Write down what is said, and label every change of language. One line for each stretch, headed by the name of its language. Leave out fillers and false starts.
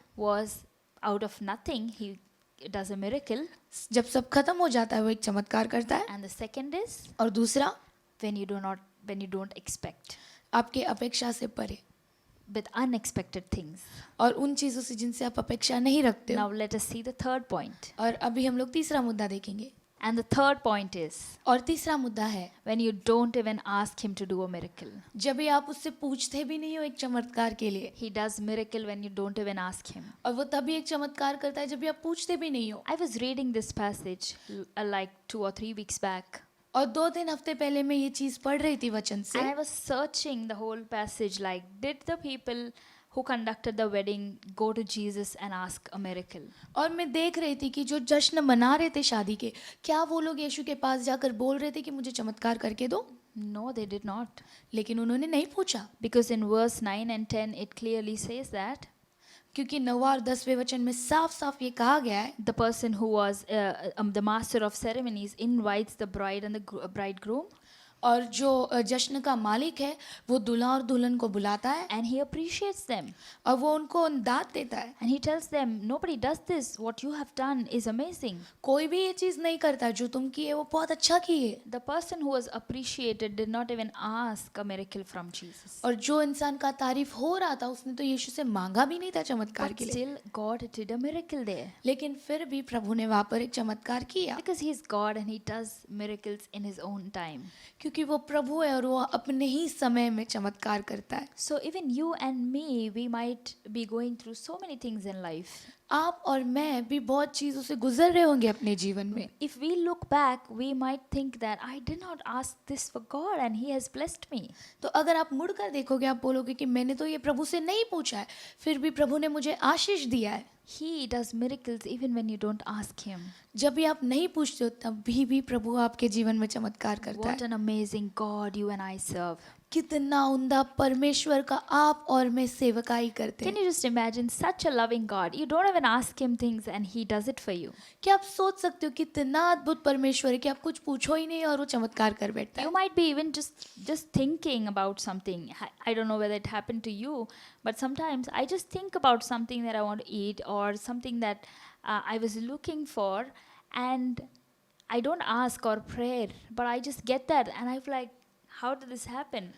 English: was out of nothing, he does a miracle.
Hindi: जब सब खत्म हो जाता है वो एक चमत्कार करता है।
English: And the second is
Hindi: और दूसरा,
English: when you don't expect,
Hindi: आपके अपेक्षा से परे
English: with unexpected things.
Hindi: और उन चीज़ों से जिनसे आप अपेक्षा नहीं रखते हो।
English: Now let us see the third point.
Hindi: और अभी हम लोग तीसरा मुद्दा देखेंगे।
English: And the third point is
Hindi: और तीसरा मुद्दा है,
English: when you don't even ask him to do a miracle.
Hindi: जब भी आप उससे पूछते भी नहीं हो एक चमत्कार के लिए,
English: He does miracle when you don't even ask him.
Hindi: और वो तभी एक चमत्कार करता है जब भी आप पूछते भी नहीं हो।
English: I was reading this passage like 2 or 3 weeks back,
Hindi: और 2-3 हफ्ते पहले मैं ये चीज़ पढ़ रही थी वचन से,
English: and I was searching the whole passage like, did the people who conducted the wedding go to Jesus and ask a miracle?
Hindi: और मैं देख रही थी कि जो जश्न मना रहे थे शादी के, क्या वो लोग यीशु के पास जाकर बोल रहे थे कि मुझे चमत्कार करके दो,
English: No, they did not.
Hindi: लेकिन उन्होंने नहीं पूछा,
English: Because in verse 9 and 10 it clearly says that
Hindi: क्योंकि 9 और 10वें वचन में साफ साफ ये कहा गया है,
English: the person who was the master of ceremonies invites the bride and the bridegroom,
Hindi: और जो जश्न का मालिक है वो दूल्हा और दुल्हन को बुलाता है
English: and he appreciates them,
Hindi: और वो उनको दाद देता है।
English: and he tells them, nobody does this, what you have done is amazing.
Hindi: कोई भी ये चीज़ नहीं करता, जो तुम किए वो बहुत अच्छा किए।
English: The person who was appreciated did not even ask a miracle from Jesus,
Hindi: और जो इंसान का तारीफ हो रहा था उसने तो यीशु से मांगा भी नहीं था चमत्कार
English: but
Hindi: के लिए,
English: still God did a miracle there.
Hindi: लेकिन फिर भी प्रभु ने वहाँ पर एक चमत्कार किया,
English: Because he's God and he does miracles in his own time.
Hindi: क्योंकि वो प्रभु है और वो अपने ही समय में चमत्कार करता है।
English: So even you and me, we might be going through so many things in life.
Hindi: आप और मैं भी बहुत चीज़ों से गुजर रहे होंगे अपने जीवन में।
English: If we look back, we might think that I did not ask this for God and he has blessed me.
Hindi: तो अगर आप मुड़ कर देखोगे, आप बोलोगे कि मैंने तो ये प्रभु से नहीं पूछा है, फिर भी प्रभु ने मुझे आशीष दिया है।
English: He does miracles even when you don't ask him.
Hindi: जब भी आप नहीं पूछते हो तब भी प्रभु आपके जीवन में चमत्कार करता
English: What
Hindi: है।
English: an amazing God you and I serve.
Hindi: कितना उम्दा परमेश्वर का आप और मैं सेवकाई करते
English: Can
Hindi: हैं।
English: you just imagine such a loving God? You don't even ask him things and he does it for you.
Hindi: क्या आप सोच सकते हो कितना अद्भुत परमेश्वर है कि आप कुछ पूछो ही नहीं और वो चमत्कार कर बैठता
English: You
Hindi: है।
English: might be even just thinking about something. I don't know whether it happened to you, but sometimes I just think about something that I want to eat or something that I was looking for, and I don't ask or pray, but I just get that and I'm like, how did this happen?